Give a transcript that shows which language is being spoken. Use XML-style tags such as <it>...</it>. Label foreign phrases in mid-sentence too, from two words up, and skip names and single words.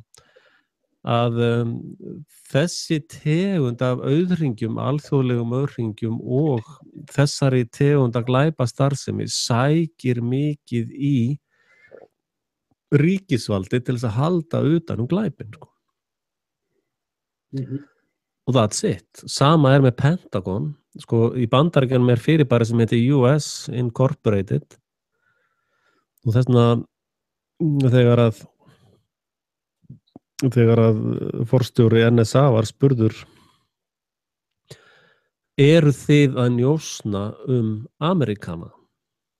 <is>Að þessi tegund af auðhringjum, alþjóðlegum auðhringjum og þessari tegund að glæpastarfsemi sækir mikið í ríkisvaldi til þess að halda utan glæpin, sko.</is> <en>Og that's it.</en> <is>Sama er með Pentagon, sko, í Bandaríkjunum er fyrirbæri sem heitir US Incorporated og þess vegna þegar að forstjóri NSA var spurður eru þið að njósna Amerikana?</is>